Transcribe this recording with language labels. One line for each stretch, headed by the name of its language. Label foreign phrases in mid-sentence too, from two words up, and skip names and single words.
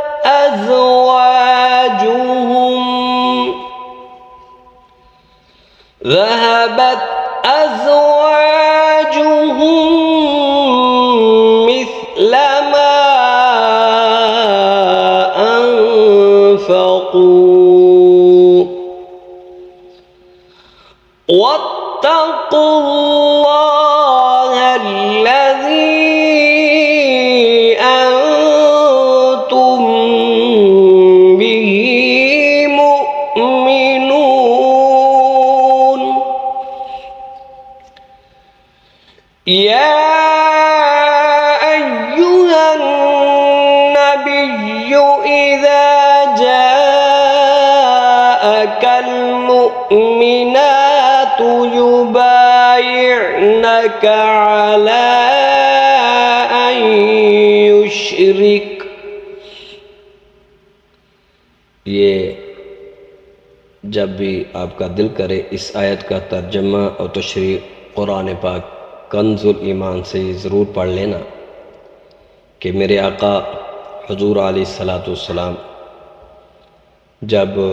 Arabic: أزواجهم مثل ما أنفقوا واتقوا الله الذي أنتم به مؤمنون. يا أيها النبي إذا جاءك المؤمنات يبايعنك على أن يشرك.
Urdu: یہ جب بھی آپکا دل کرے اس آیت کا ترجمہ اور تشریح قرآن پاک کنز الایمان سے ضرور پڑھ لینا کہ میرے آقا حضور علیہ السلام جب